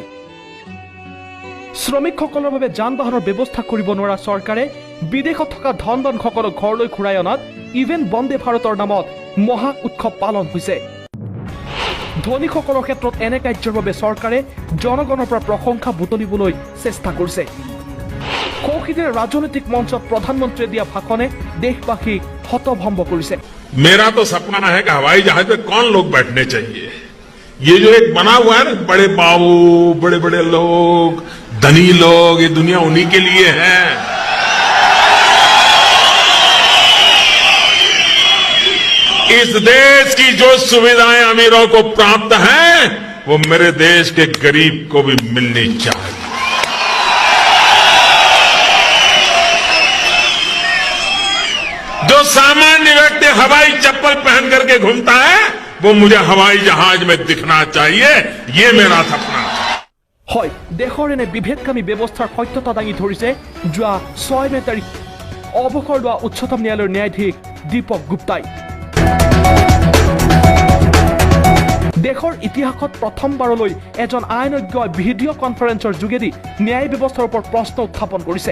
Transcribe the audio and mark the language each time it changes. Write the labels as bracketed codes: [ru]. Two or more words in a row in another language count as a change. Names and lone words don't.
[as] শ্ৰমিকসকলৰ বাবে যান বাহনৰ ব্যৱস্থা কৰিব নোৱাৰা চৰকাৰে বিদেশত থকা ধনবানসকলক ঘৰলৈ ঘূৰাই অনাত ইভেন বন্দে ভাৰতৰ নামত মহা উৎসৱ পালন হৈছে। ধনীসকলৰ ক্ষেত্ৰত এনে কাৰ্যৰ বাবে চৰকাৰে জনগণৰ পৰা প্ৰশংসা বুটলিবলৈ চেষ্টা কৰিছে। কৌশিকেৰে ৰাজনৈতিক মঞ্চত প্ৰধানমন্ত্ৰীয়ে দিয়া ভাষণে দেশবাসীক হতভম্ব কৰিছে। [hi] मेरा तो सपना है कि हवाई जहाज पे कौन लोग बैठने चाहिए। ये जो एक बना हुआ है ना, बड़े बाबू, बड़े बड़े लोग, धनी लोग, ये दुनिया उन्हीं के लिए है। इस देश की जो सुविधाएं अमीरों को प्राप्त हैं, वो मेरे देश के गरीब को भी मिलनी चाहिए। जो सामान्य व्यक्ति हवाई चप्पल पहन करके घूमता है, वो मुझे हवाई जहाज में दिखना चाहिए। ये मेरा सपना है। [as] হয়, দেশৰ এনে বিভেদকামী ব্যৱস্থাৰ সত্যতা দাঙি ধৰিছে যোৱা 6 মে তাৰিখ অৱসৰ লোৱা উচ্চতম ন্যায়ালয়ৰ ন্যায়াধীশ দীপক গুপ্তাই। দেশৰ ইতিহাসত প্ৰথমবাৰলৈ এজন আইনজ্ঞ [en] video conference [as] যোগেদি ন্যায় ব্যৱস্থাৰ ওপৰত প্ৰশ্ন উত্থাপন কৰিছে।